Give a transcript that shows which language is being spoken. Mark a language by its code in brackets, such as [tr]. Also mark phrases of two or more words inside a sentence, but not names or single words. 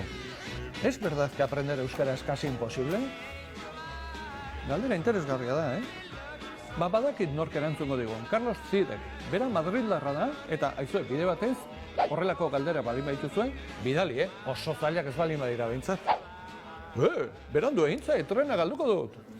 [es] ¿Es verdad que aprender euskara es casi imposible? [eu] Galdera interesgarria da, Badakit nork erantzungo digun. Carlos Zidek, bera Madrildarra da, eta aizue, bide batez, horrelako galdera baldin badituzue, bidali, oso zailak ez baldin badira behintzat. Berandu egintza, trena galduko dut.